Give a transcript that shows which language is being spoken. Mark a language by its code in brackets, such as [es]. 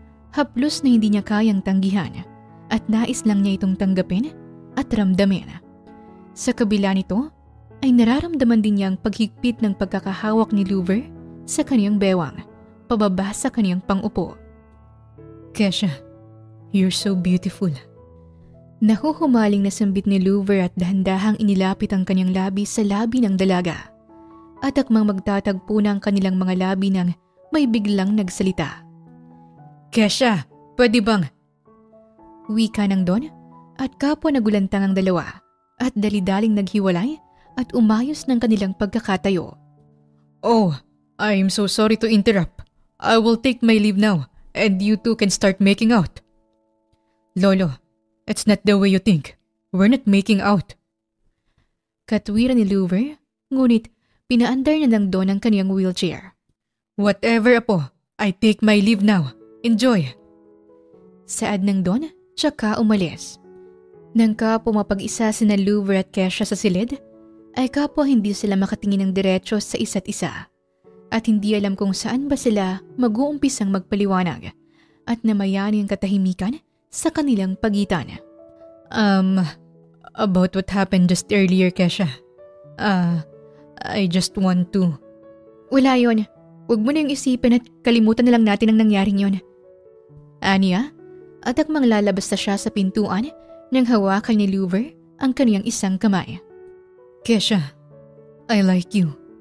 [tl] Haplos na hindi niya kayang tanggihan at nais lang niya itong tanggapin at ramdamin. Sa kabila nito, ay nararamdaman din niya ang paghigpit ng pagkakahawak ni Louver sa kaniyang bewang, pababa sa kaniyang pangupo. [en] Kesha, you're so beautiful. [tl] Nahuhumaling na sambit ni Louver at dahan-dahang inilapit ang kaniyang labi sa labi ng dalaga. At akmang magtatagpo na ang kanilang mga labi nang may biglang nagsalita. Kesha, pwede bang? Wika ng Don at kapwa nagulantang ang dalawa at dali-daling naghiwalay at umayos ng kanilang pagkakatayo. [en] Oh, I'm so sorry to interrupt. I will take my leave now and you two can start making out. Lolo, it's not the way you think. We're not making out. [tl] Katwiran ni Louver, ngunit pinaandar na ng Don ang kaniyang wheelchair. [en] Whatever, Apo. I take my leave now. Enjoy. [tl] Saad ng Don, tsaka umalis. Nang kapwa mapag-isa sina Louver at Kesha sa silid, ay kapwa hindi sila makatingin ng diretso sa isa't isa. At hindi alam kung saan ba sila mag-uumpisang magpaliwanag at namayani ang katahimikan sa kanilang pagitan. [en] About what happened just earlier, Kesha. I just want to... [tl] Wala yon. Huwag mo na yung isipin at kalimutan na lang natin ang nangyaring yon. Anya, at akmang lalabas na siya sa pintuan nang hawakan ni Louver ang kaniyang isang kamay. [en] Kesha, I like you.